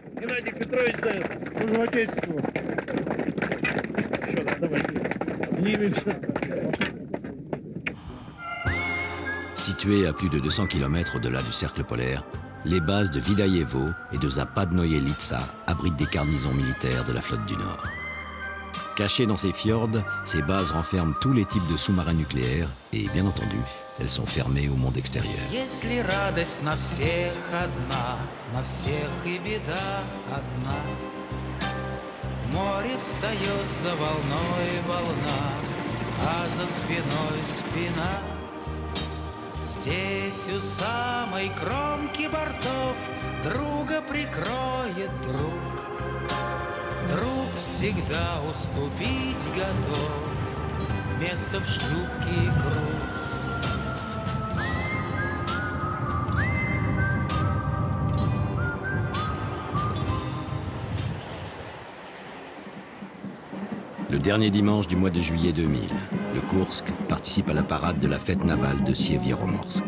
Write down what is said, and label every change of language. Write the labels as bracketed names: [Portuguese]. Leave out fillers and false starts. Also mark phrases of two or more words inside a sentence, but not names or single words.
[French] Situées à plus de 200 km au-delà du cercle polaire, les bases de Vidaïevo et de Zapadnoye-Litsa abritent des garnisons militaires de la flotte du Nord. Cachées dans ces fjords, ces bases renferment tous les types de sous-marins nucléaires et, bien entendu, elles sont fermées au monde extérieur. [Russian] Если радость на всех одна, на всех и беда одна. Море встает за волной волна, а за спиной спина. Здесь у самой кромки бортов друга прикроет друг. Друг всегда уступить готов, место в шлюпке и круг. [French] Le dernier dimanche du mois de juillet 2000, le Kursk participe à la parade de la fête navale de Sievieromorsk.